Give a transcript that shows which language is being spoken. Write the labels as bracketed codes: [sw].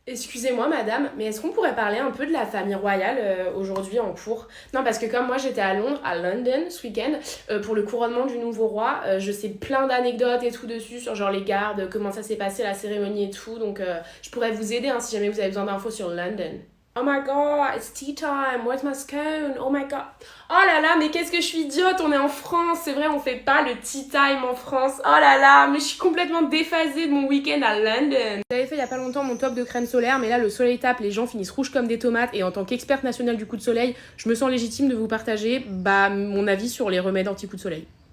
[fr] Excusez-moi madame, mais est-ce qu'on pourrait parler un peu de la famille royale aujourd'hui en cours? Non, parce que comme moi j'étais à Londres, à London ce week-end, pour le couronnement du nouveau roi, je sais plein d'anecdotes et tout dessus, sur genre les gardes, comment ça s'est passé, la cérémonie et tout, donc je pourrais vous aider hein, si jamais vous avez besoin d'infos sur London. [en] Oh my god, it's tea time, where's my scone? Oh my god. [fr] Oh là là, mais qu'est-ce que je suis idiote, on est en France, c'est vrai, on fait pas le tea time en France. Oh là là, mais je suis complètement déphasée de mon week-end à London. J'avais fait il y a pas longtemps mon top de crème solaire, mais là le soleil tape, les gens finissent rouges comme des tomates, et en tant qu'experte nationale du coup de soleil, je me sens légitime de vous partager mon avis sur les remèdes anti-coup de soleil.